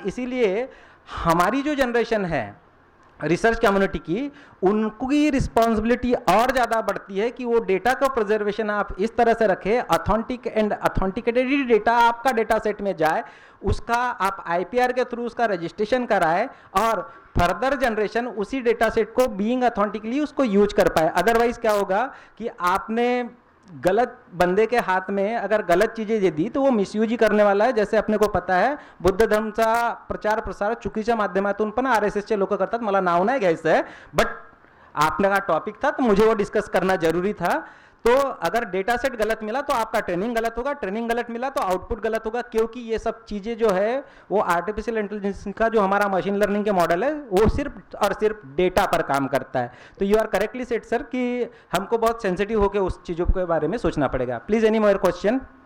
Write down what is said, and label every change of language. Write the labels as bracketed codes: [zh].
[hi] इसीलिए हमारी जो जनरेशन है रिसर्च कम्युनिटी की, उनकी रिस्पॉन्सिबिलिटी और ज़्यादा बढ़ती है कि वो डेटा का प्रिजर्वेशन आप इस तरह से रखें, ऑथेंटिक एंड ऑथेंटिकेटेड डेटा आपका डेटा सेट में जाए, उसका आप आईपीआर के थ्रू उसका रजिस्ट्रेशन कराए और फर्दर जनरेशन उसी डेटा सेट को बीइंग ऑथेंटिकली उसको यूज कर पाए। अदरवाइज क्या होगा कि आपने गलत बंदे के हाथ में अगर गलत चीज़ें दे दी तो वो मिसयूज ही करने वाला है। जैसे अपने को पता है [mr] बुद्ध धर्मचा प्रचार प्रसार चुकीच्या माध्यमातून पण RSSचे लोक करतात, मला नाव नाही घ्यायचं आहे, [hi] बट आपला टॉपिक था तो मुझे वो डिस्कस करना जरूरी था। तो अगर डेटा सेट गलत मिला तो आपका ट्रेनिंग गलत होगा, ट्रेनिंग गलत मिला तो आउटपुट गलत होगा, क्योंकि ये सब चीज़ें जो है वो आर्टिफिशियल इंटेलिजेंस का जो हमारा मशीन लर्निंग के मॉडल है वो सिर्फ और सिर्फ डेटा पर काम करता है। तो you are correctly said sir कि हमको बहुत सेंसिटिव होकर उस चीज़ों के बारे में सोचना पड़ेगा। Please any more question?